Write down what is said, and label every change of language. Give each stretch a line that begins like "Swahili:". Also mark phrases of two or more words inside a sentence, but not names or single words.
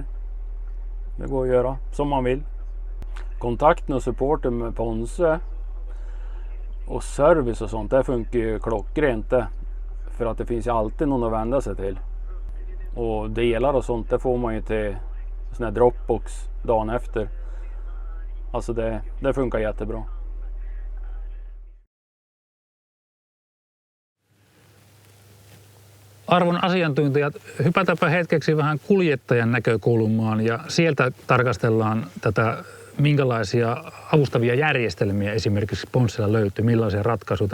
Swedish: Det går att göra som man vill. Kontakten och supporten med Ponsse och service och sånt, det funkar ju klockrent det. För att det finns ju alltid någon att vända sig till. Och delar och sånt, det får man ju till sån här Dropbox dagen efter. Alltså det funkar jättebra.
Finnish: Arvon asiantuntijat, hypätäpä hetkeksi vähän kuljettajan näkökulmaan ja sieltä tarkastellaan tätä, minkälaisia avustavia järjestelmiä esimerkiksi Ponssella löytyy, millaisia ratkaisuja.